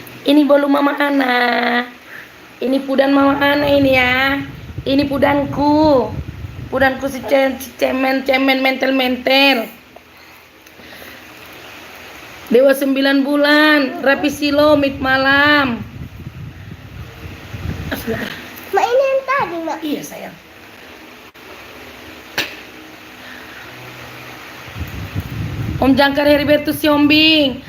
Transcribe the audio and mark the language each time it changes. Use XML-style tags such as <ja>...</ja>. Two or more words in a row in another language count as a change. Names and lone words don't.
<id>Ini bolu mama Ana. Ini pudan mama Ana ini ya. Ini pudanku. Pudanku si cemen mentel. Dewa 9 bulan, Rapi Silo, mid malam. Mak ini yang tadi, Mak. Iya sayang. Om Jangkar Heribertus Siombing.</id>